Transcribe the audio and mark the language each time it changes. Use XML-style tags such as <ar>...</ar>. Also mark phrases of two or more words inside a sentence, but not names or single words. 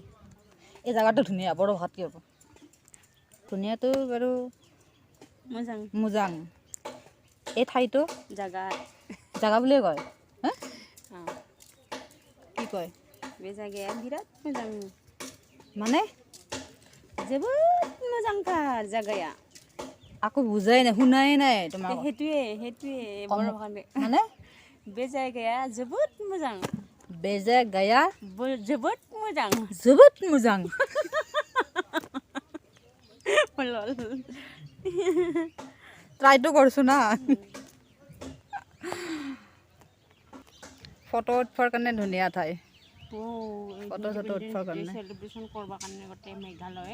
<as>এই জেগাটো ধুনীয়া, বড়ো ভাষাত কি হ'ব? ধুনীয়াটো বাৰু মোজাং। এই ঠাইটো জাগা বুলিয়ে কয়। কি কয়? বিৰাট মোজাং, মানে</as> <brx>जोबोद मोजांथार जागाया।</brx> <as>আকৌ বুজাই নাই, শুনাই নাই তোমাৰ।</as> <brx>সেইটোৱে बर' भाषा</brx> <as>মানে</as> <brx>बे जायगाया जोबोद मोजां। बे जायगाया जोबोद मोजां। जोबोद मोजां।</brx> <as>ট্ৰাইটো কৰিছো না। ফটো উঠবৰ কাৰণে ধুনীয়া ঠাই। ফটো চটো উঠবৰ কাৰণে চেলিব্ৰেশ্বন কৰাৰ কাৰণে গোটেই মেঘালয়</as>